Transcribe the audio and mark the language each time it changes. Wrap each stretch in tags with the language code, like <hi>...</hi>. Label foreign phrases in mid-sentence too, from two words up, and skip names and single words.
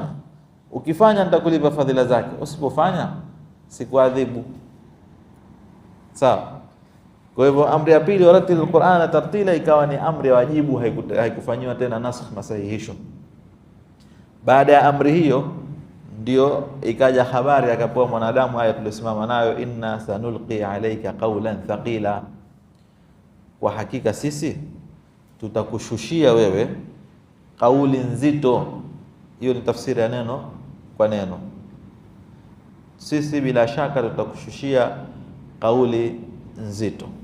<sw>Ukifanya nitakulipa fadhila zake, usipofanya sikuadhibu. Sawa? Kwa hivyo amri ya pili,</sw> <ar>ورتل القرآن ترتيلا,</ar> <sw>ikawa ni amri ya wajibu, haikufanywa tena nasakh, masahihisho. Baada ya amri hiyo ndio ikaja habari akapewa mwanadamu, aya tulisimama nayo,</sw> <ar>إنا سنلقي عليك قولا ثقيلا,</ar> <sw>kwa hakika sisi tutakushushia wewe kauli nzito. Hiyo ni tafsiri ya neno kwa neno. Sisi bila shaka tutakushushia kauli nzito.</sw>